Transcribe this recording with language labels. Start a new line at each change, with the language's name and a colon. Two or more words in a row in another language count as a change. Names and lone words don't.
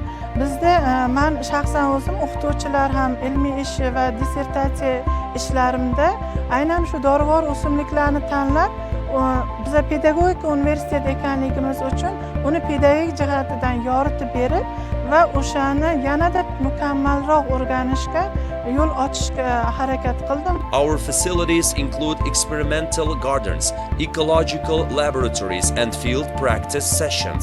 Uzbek: Bizda men shaxsan o'zim o'qituvchilar ham ilmiy ish va dissertatsiya ishlarimda aynan shu dorivor o'simliklarni tanlab, biza pedagogika universitet ekanligimiz uchun uni pedagogik jihatidan yoritib berib va o'shani yanada mukammalroq o'rganishga yo'l ochishga harakat qildim.
English: Our facilities include experimental gardens, ecological laboratories, and field practice sessions.